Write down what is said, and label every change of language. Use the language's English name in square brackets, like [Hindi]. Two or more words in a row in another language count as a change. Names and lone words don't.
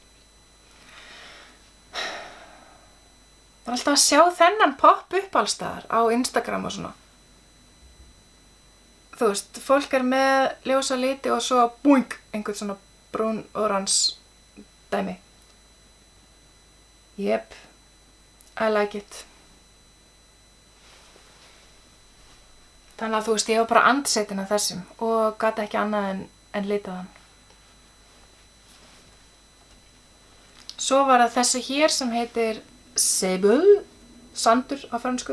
[Icelandic] Maður er alltaf að sjá þennan popp upp allstaðar á Instagram og svona. Þú veist, fólk er með ljósa liti og svo búing, einhvern svona brún orans dæmi. [English] Yep, I like it. [Icelandic] Þannig að þú veist, ég var bara andsetin af þessum og gat ekki annað en litað hann. Svo var það þessi hér sem heitir Sable, sandur á fransku.